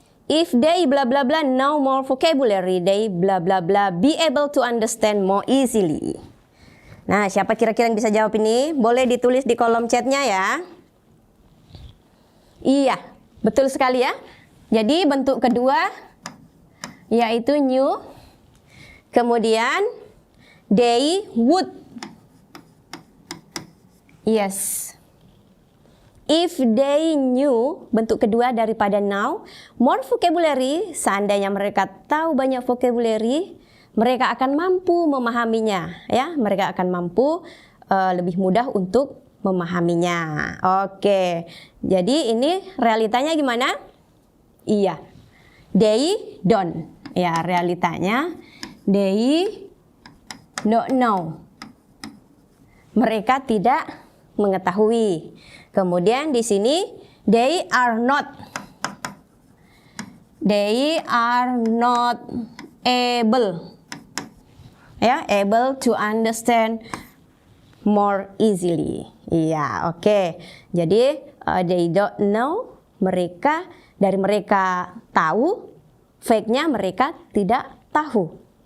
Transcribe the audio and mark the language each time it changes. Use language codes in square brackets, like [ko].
[en] If they blah blah blah know more vocabulary, they blah blah blah be able to understand more easily. [id] Nah, siapa kira-kira yang bisa jawab ini? Boleh ditulis di kolom chatnya ya. Iya, betul sekali ya. Jadi bentuk kedua yaitu knew. [en] Kemudian they would. [id] Yes. [en] If they knew, [id] bentuk kedua daripada now, more vocabulary, seandainya mereka tahu banyak vocabulary, mereka akan mampu memahaminya, ya. Mereka akan mampu lebih mudah untuk memahaminya. Oke, jadi ini realitanya gimana? [en] Iya, they don't. Ya, realitanya they don't know. [id] Mereka tidak mengetahui. Kemudian di sini [en] they are not. They are not able. Ya, able to understand more easily. [id] Iya, oke. Jadi [en] they don't know, [id] dari mereka tahu, fake-nya mereka tidak tahu.